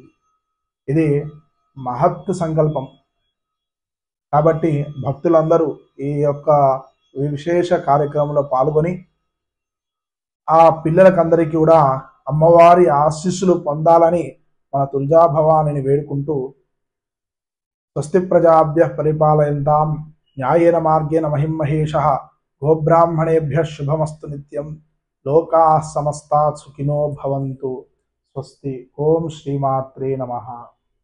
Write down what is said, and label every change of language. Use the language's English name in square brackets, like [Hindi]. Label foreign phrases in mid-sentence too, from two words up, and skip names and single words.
[Telugu] ఇది మహత్ సంకల్పం కాబట్టి భక్తులందరూ ఈ యొక్క విశేష కార్యక్రమంలో పాల్గొని ఆ పిల్లలకందరికీ కూడా అమ్మవారి ఆశీస్సులు పొందాలని మన తులజా భవానిని వేడుకుంటూ, [Sanskrit] స్వస్తి ప్రజాభ్యః పరిపాలయంతాం న్యాయేన మార్గేణ మహిమహేషః గోబ్రాహ్మణేభ్యః శుభమస్తు నిత్యం లోకాః సమస్తాః సుఖినో భవంతు। స్వస్తి। ఓం శ్రీమాత్రే నమః।